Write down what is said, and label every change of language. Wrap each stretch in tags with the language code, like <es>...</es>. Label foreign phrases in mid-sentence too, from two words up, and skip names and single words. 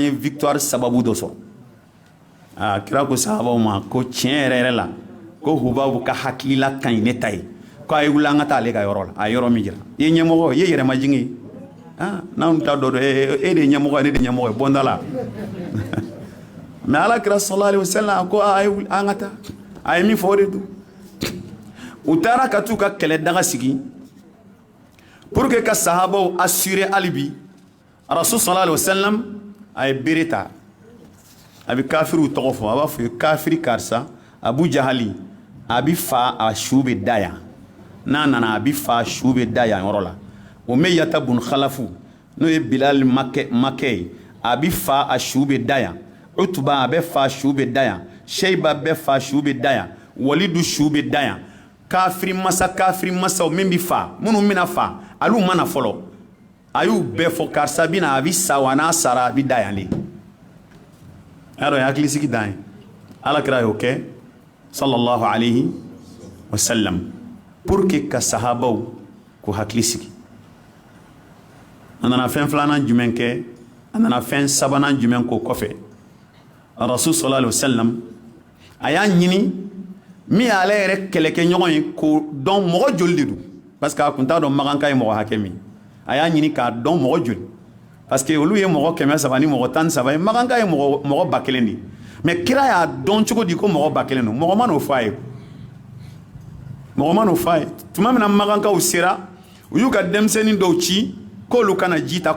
<bm>ye victoire sababu dɔ sɔrɔ aa kira ko sahabaw ma ko tiɲɛ yɛrɛ yɛrɛ la ko Hubabu ka hakilila ka ɲi ne ta ye ko a ye wuli an ka taa ale ka yɔrɔ la a ye yɔrɔ min jira i ye ɲɛmɔgɔ i ye yɛrɛmajigin ye n'anw t'a dɔ e de ye ɲɛmɔgɔ ye ne de ye ɲɛmɔgɔ ye bɔnda la mais ala kira</bm> <ar>صلى الله عليه وسلم</ar> <bm>ko a ye wuli an ka taa a ye min fɔ o de don u taara ka t'u ka kɛlɛ daga sigi</bm> <fr>pour que</fr> <bm>ka sahabaw assurer hali bi</bm> <ar>رسول صلى الله عليه وسلم</ar> <bm>a ye bere ta a bɛ kafiriw tɔgɔ fɔ a b'a fɔ kafiri karisa Abu Jahali a bɛ fa a su bɛ da yan n'a nana a bɛ fa a su bɛ da yan yɔrɔ la Umayyata bun Khalafu n'o ye Bilal makɛ ye a bɛ fa a su bɛ da yan Utuba a bɛ fa a su bɛ da yan Sheiba bɛ fa a su bɛ da yan Walidu su bɛ da yan kafiri masaw min bɛ fa minnu bɛna fa olu mana fɔlɔ a y'u bɛɛ fɔ karisa bɛna a bɛ sa wa n'a sara a bɛ da yan de y'a dɔn ye hakilisigi dan ye alakira y'o kɛ</bm> <ar>صلى الله عليه وسلم</ar> <fr>pour que</fr> <bm>ka sahabaw k'u hakili sigi a nana fɛn filanan jumɛn kɛ a nana fɛn sabanan jumɛn k'o kɔfɛ</bm> <ar>رسول صلى الله عليه وسلم</ar> <bm>a y'a ɲini min y'ale yɛrɛ kɛlɛkɛɲɔgɔn ye k'o dɔn mɔgɔ joli de don</bm> <fr>parce que</fr> <bm>a kun t'a dɔn maganka ye mɔgɔ hakɛ min a y'a ɲini k'a dɔn mɔgɔ joli</bm> <fr>parce que</fr> <bm>olu ye mɔgɔ 100 ni mɔgɔ 13 ye maganka ye mɔgɔ 1000 de mais kira y'a dɔn cogo di ko mɔgɔ 1000 don mɔgɔ ma n'o fɔ a ye mɔgɔ ma n'o fɔ a ye tuma min na magankaw sera u y'u ka denmisɛnnin dɔw ci k'olu kana ji ta</bm>